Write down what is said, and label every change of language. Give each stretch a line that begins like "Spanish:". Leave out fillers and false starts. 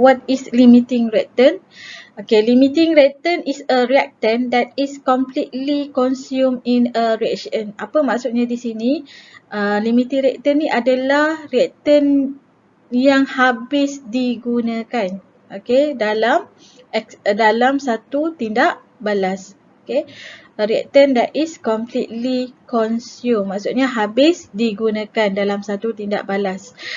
English: What is limiting reactant? Okay, limiting reactant is a reactant that is completely consumed in a reaction.
Malay: Apa maksudnya di sini? Limiting reactant ni adalah reactant yang habis digunakan. Okay, dalam satu tindak balas.
English: Okay, a reactant that is completely consumed.
Malay: Maksudnya habis digunakan dalam satu tindak balas.